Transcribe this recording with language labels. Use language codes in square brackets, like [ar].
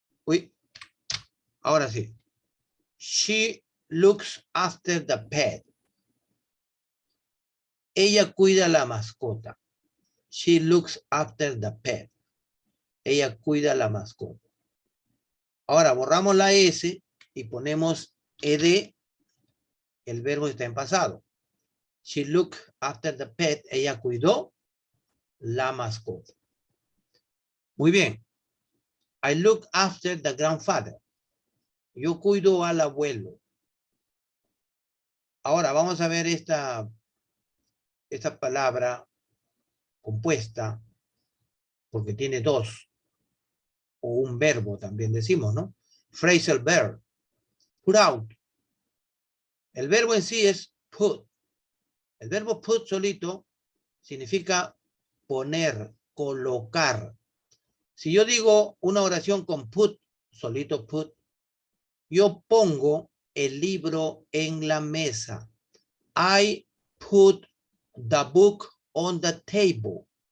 [es] Uy, ahora sí. [en] She looks after the pet. [es] Ella cuida la mascota. [en] She looks after the pet. [es] Ella cuida la mascota. Ahora borramos la S y ponemos ed. El verbo está en pasado. [en] She looked after the pet. [es] Ella cuidó la mascota. Muy bien. [en] I look after the grandfather. [es] Yo cuido al abuelo. Ahora vamos a ver esta palabra compuesta, porque tiene dos, o un verbo también decimos, ¿no? Phrasal verb. Put out. El verbo en sí es put. El verbo put solito significa poner, colocar. Si yo digo una oración con put, solito put, yo pongo el libro en la mesa. [en] I put the book on the table.